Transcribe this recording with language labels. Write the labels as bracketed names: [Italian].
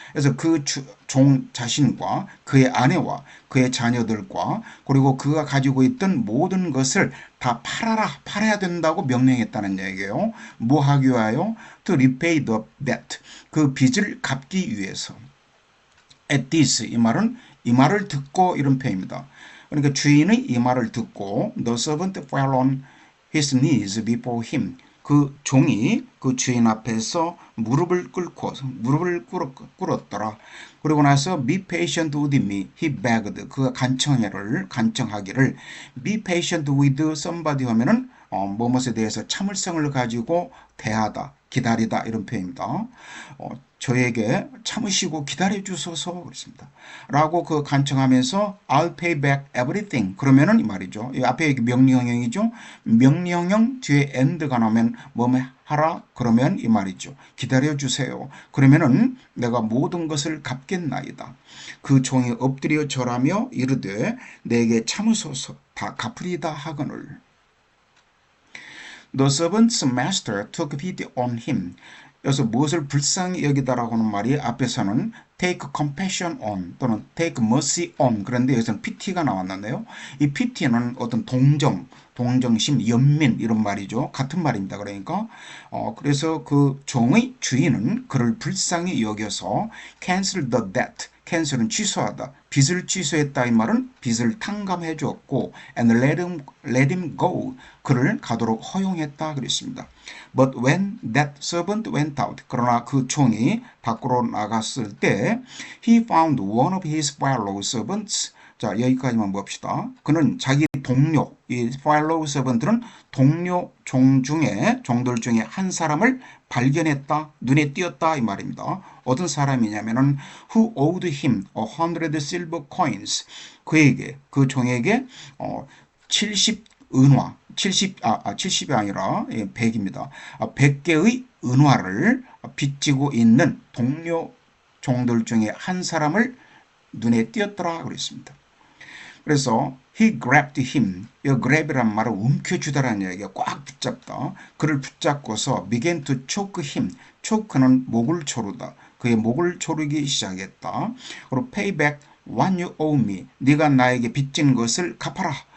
[Korean] 그래서 그 종 자신과 그의 아내와 그의 자녀들과 그리고 그가 가지고 있던 모든 것을 다 팔아야 된다고 명령했다는 얘기예요. 뭐 하기 위하여? [English] To repay the debt. [Korean] 그 빚을 갚기 위해서. [English] At this [Korean] 이 말을 듣고 이런 표현입니다. 그러니까 주인의 이 말을 듣고 [English] the servant fell on his knees before him. [Korean] 그 종이 그 주인 앞에서 무릎을 꿇었더라. 그리고 나서 [English] be patient with me. He begged. [Korean] 그가 간청하기를 [English] be patient with somebody [Korean] 하면은 무엇에 대해서 참을성을 가지고 대하다, 기다리다 이런 표현입니다. 저에게 참으시고 기다려주소서 그랬습니다. 라고 그 간청하면서 [English] I'll pay back everything. [Korean] 그러면은 이 말이죠. 이 앞에 명령형이죠. 명령형 뒤에 end가 나오면 뭐 하라? 그러면 이 말이죠. 기다려주세요. 그러면은 내가 모든 것을 갚겠나이다. 그 종이 엎드려 절하며 이르되 내게 참으소서 다 갚으리다 하거늘. [English] The servant's master took pity on him. [Korean] 여기서 무엇을 불쌍히 여기다라고 하는 말이 앞에서는 [English] take compassion on [Korean] 또는 [English] take mercy on [Korean] 그런데 여기서는 pity가 나왔는데요. 이 pity는 어떤 동정심, 연민 이런 말이죠. 같은 말입니다. 그러니까 그래서 그 종의 주인은 그를 불쌍히 여겨서 [English] cancel the debt. [Korean] 캔슬은 취소하다. 빚을 취소했다 이 말은 빚을 탕감해 주었고 [English] and let him go. [Korean] 그를 가도록 허용했다 그랬습니다. [English] But when that servant went out. [Korean] 그러나 그 종이 밖으로 나갔을 때 [English] he found one of his fellow servants. [Korean] 자, 여기까지만 봅시다. 그는 자기 동료, 이 fellow servant는 동료 종들 중에 한 사람을 발견했다, 눈에 띄었다 이 말입니다. 어떤 사람이냐면은 [English] who owed him 100 silver coins. [Korean] 그 종에게 70은화, 70이 아니라 100입니다. 100개의 은화를 빚지고 있는 동료 종들 중에 한 사람을 눈에 띄었더라 그랬습니다. [English] 그래서 he grabbed him. [Korean] 이 grab이란 말은 움켜쥐다라는 얘기가 꽉 붙잡다. 그를 붙잡고서 [English] began to choke him. [Korean] choke는 목을 조르다. 그의 목을 조르기 시작했다. [English] 그리고 pay back what you owe me. [Korean] 네가 나에게 빚진 것을 갚아라.